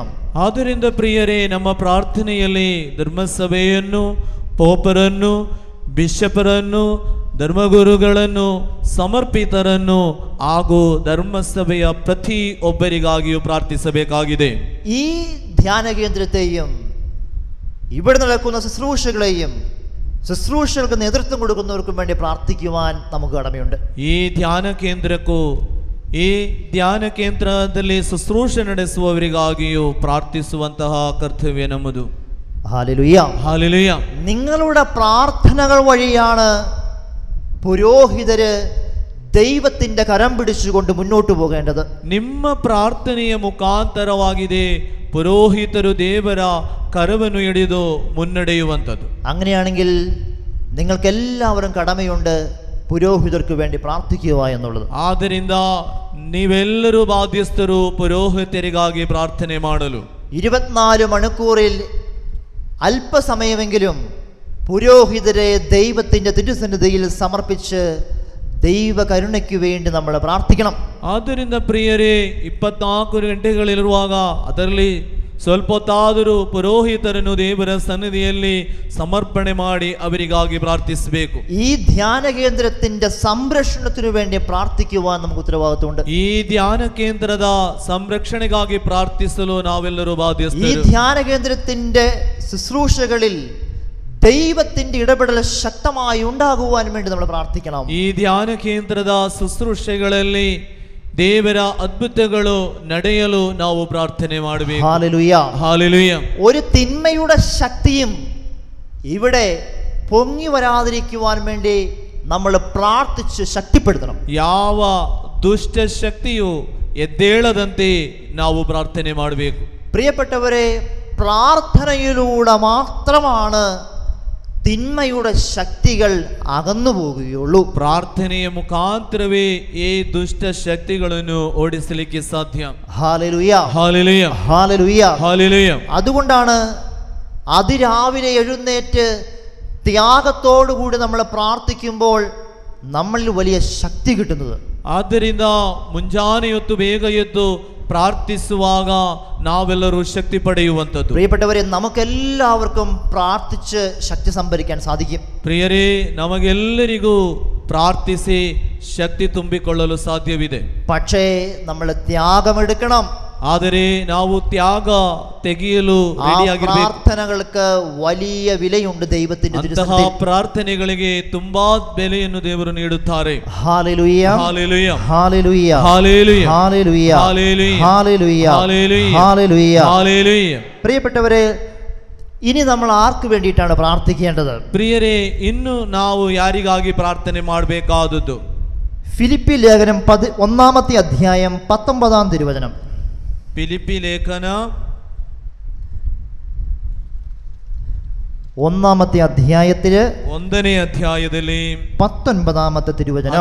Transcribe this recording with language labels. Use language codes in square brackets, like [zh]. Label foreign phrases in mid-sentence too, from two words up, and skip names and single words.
[kn] ಆದ್ದರಿಂದ ಪ್ರಿಯರೇ, ನಮ್ಮ ಪ್ರಾರ್ಥನೆಯಲ್ಲಿ ಧರ್ಮಸಭೆಯನ್ನು, ಪೋಪರನ್ನು, ಬಿಷಪರನ್ನು, ಧರ್ಮಗುರುಗಳನ್ನು, ಸಮರ್ಪಿತರನ್ನು ಹಾಗೂ ಧರ್ಮಸಭೆಯ ಪ್ರತಿ ಒಬ್ಬರಿಗಾಗಿಯೂ ಪ್ರಾರ್ಥಿಸಬೇಕಾಗಿದೆ. [ml] ഈ ധ്യാന കേന്ദ്രത്തെയും ഇവിടെ നടക്കുന്ന ശുശ്രൂഷകളെയും ശുശ്രൂഷകൾക്ക് നേതൃത്വം കൊടുക്കുന്നവർക്കും വേണ്ടി പ്രാർത്ഥിക്കുവാൻ നമുക്ക് കടമയുണ്ട്. [kn] ಈ ಧ್ಯಾನ ಕೇಂದ್ರಕ್ಕೂ ಈ ಧ್ಯಾನ ಕೇಂದ್ರದಲ್ಲಿ ಶುಶ್ರೂಷೆ ನಡೆಸುವವರಿಗಾಗಿಯೂ ಪ್ರಾರ್ಥಿಸುವಂತಹ ಕರ್ತವ್ಯ ನಮ್ಮದು. [ml] ഹല്ലേലൂയ ഹല്ലേലൂയ. നിങ്ങളുടെ പ്രാർത്ഥനകൾ വഴിയാണ് പുരോഹിതര് ദൈവത്തിന്റെ കരം പിടിച്ചുകൊണ്ട് മുന്നോട്ട് പോകേണ്ടത്. [kn] ನಿಮ್ಮ ಪ್ರಾರ್ಥನೆಯ ಮುಖಾಂತರವಾಗಿದೆ ಪುರೋಹಿತರು ದೇವರ ಕರವನ್ನು ಹಿಡಿದು ಮುನ್ನಡೆಯುವಂಥದ್ದು. [ml] അങ്ങനെയാണെങ്കിൽ നിങ്ങൾക്ക് എല്ലാവരും കടമയുണ്ട് പുരോഹിതർക്ക് വേണ്ടി പ്രാർത്ഥിക്കുക എന്നുള്ളത്. [kn] ಆದ್ದರಿಂದ ನೀವೆಲ್ಲರೂ ಬಾಧ್ಯಸ್ಥರು ಪುರೋಹಿತರಿಗಾಗಿ ಪ್ರಾರ್ಥನೆ ಮಾಡಲು. [ml] 24 മണിക്കൂറിൽ അല്പസമയമെങ്കിലും പുരോഹിതരെ ദൈവത്തിന്റെ തിരുസന്നിധിയിൽ സമർപ്പിച്ച് ദൈവ കരുണയ്ക്ക് വേണ്ടി നമ്മൾ പ്രാർത്ഥിക്കണം. [kn] ಆದ್ದರಿಂದ ಪ್ರಿಯರೇ, 24 ಗಂಟೆಗಳಿರುವಾಗ ಅದರಲ್ಲಿ ಸ್ವಲ್ಪ ಹೊತ್ತಾದರೂ ಪುರೋಹಿತರನ್ನು ದೇವರ ಸನ್ನಿಧಿಯಲ್ಲಿ ಸಮರ್ಪಣೆ ಮಾಡಿ ಅವರಿಗಾಗಿ ಪ್ರಾರ್ಥಿಸಬೇಕು. [ml] ഈ ധ്യാന കേന്ദ്രത്തിന്റെ സംരക്ഷണത്തിനു വേണ്ടി പ്രാർത്ഥിക്കുവാൻ നമുക്ക് ഉത്തരവാദിത്വമുണ്ട്. [kn] ಈ ಧ್ಯಾನ ಕೇಂದ್ರದ ಸಂರಕ್ಷಣೆಗಾಗಿ ಪ್ರಾರ್ಥಿಸಲು ನಾವೆಲ್ಲರೂ [ml] ഈ [kn] ಬಾಧ್ಯಸ್ಥರು. [ml] ധ്യാന കേന്ദ്രത്തിന്റെ ശുശ്രൂഷകളിൽ ദൈവത്തിന്റെ ഇടപെടൽ ശക്തമായി ഉണ്ടാകുവാൻ വേണ്ടി നമ്മൾ പ്രാർത്ഥിക്കണം. [kn] ಈ ಧ್ಯಾನ ಕೇಂದ್ರದ ಶುಶ್ರೂಷೆಗಳಲ್ಲಿ ದೇವರ ಅದ್ಭುತಗಳು ನಡೆಯಲು ನಾವು ಪ್ರಾರ್ಥನೆ ಮಾಡಬೇಕು. [ml] ഹല്ലേലൂയ ഹല്ലേലൂയ. ഒരു തിന്മയുടെ ശക്തിയും ഇവിടെ പൊങ്ങി വരാതിരിക്കുവാൻ വേണ്ടി നമ്മൾ പ്രാർത്ഥിച്ച് ശക്തിപ്പെടുത്തണം. [kn] ಯಾವ ದುಷ್ಟ ಶಕ್ತಿಯು ಎದ್ದೇಳದಂತೆ ನಾವು ಪ್ರಾರ್ಥನೆ ಮಾಡಬೇಕು. [ml] പ്രിയപ്പെട്ടവരെ, പ്രാർത്ഥനയിലൂടെ മാത്രമാണ് തിന്മയുടെ ശക്തികൾ അകന്നു പോകുകയുള്ളൂ. [kn] ಪ್ರಾರ್ಥನೆಯ ಮುಖಾಂತರವೇ ಈ ದುಷ್ಟ ಶಕ್ತಿಗಳನ್ನು ಓಡಿಸಲಿಕ್ಕೆ ಸಾಧ್ಯ. [ml] ഹല്ലേലൂയ ഹല്ലേലൂയ ഹല്ലേലൂയ. ഹല്ലേലൂയ. അതുകൊണ്ടാണ് അതിരാവിലെ എഴുന്നേറ്റ് ത്യാഗത്തോടുകൂടി നമ്മൾ പ്രാർത്ഥിക്കുമ്പോൾ നമ്മളിൽ വലിയ ശക്തി കിട്ടുന്നത്. [kn] ಆದ್ದರಿಂದ ಮುಂಜಾನೆ ಹೊತ್ತು ಬೇಗ ಎದ್ದು ಪ್ರಾರ್ಥಿಸುವಾಗ ನಾವೆಲ್ಲರೂ ಶಕ್ತಿ ಪಡೆಯುವಂಥದ್ದು. [ml] പ്രിയപ്പെട്ടവരെ, നമുക്കെല്ലാവർക്കും പ്രാർത്ഥിച്ച് ശക്തി സംഭരിക്കാൻ സാധിക്കും. [kn] ಪ್ರಿಯರೇ, ನಮಗೆಲ್ಲರಿಗೂ ಪ್ರಾರ್ಥಿಸಿ ಶಕ್ತಿ ತುಂಬಿಕೊಳ್ಳಲು ಸಾಧ್ಯವಿದೆ. [ml] പക്ഷേ നമ്മൾ ത്യാഗമെടുക്കണം. [kn] ಆದರೆ ನಾವು ತ್ಯಾಗ ತೆಗೆಯಲು [ml] ആ [kn] ರೆಡಿಯಾಗಿರಬೇಕು. [ml] പ്രാർത്ഥനകൾക്ക് വലിയ വിലയുണ്ട് ദൈവത്തിന്റെ [kn] ಅಂತಹ [ml] തിരുസന്നിധിയിൽ. [kn] ಪ್ರಾರ್ಥನೆಗಳಿಗೆ ತುಂಬಾ ಬೆಲೆಯನ್ನು ದೇವರು ನೀಡುತ್ತಾರೆ. [ml] ഹല്ലേലൂയ ഹല്ലേലൂയ ഹല്ലേലൂയ ഹല്ലേലൂയ ഹല്ലേലൂയ ഹല്ലേലൂയ ഹല്ലേലൂയ ഹല്ലേലൂയ ഹല്ലേലൂയ. ഹല്ലേലൂയ. പ്രിയപ്പെട്ടവരെ, ഇനി നമ്മൾ ആർക്ക് വേണ്ടിയിട്ടാണ് പ്രാർത്ഥിക്കേണ്ടത്? [kn] ಪ್ರಿಯರೇ, ಇನ್ನು ನಾವು ಯಾರಿಗಾಗಿ ಪ್ರಾರ್ಥನೆ ಮಾಡಬೇಕಾದದ್ದು? [ml] ഫിലിപ്പി ലേഖനം 1-ാമത്തെ അധ്യായം 19-ാം തിരുവചനം. ഫിലിപ്പി ലേഖന 1-ാമത്തെ അധ്യായത്തില് [kn] 1ನೇ ಅಧ್ಯಾಯದಲ್ಲಿ [ml] 19-ാമത്തെ തിരുവചനം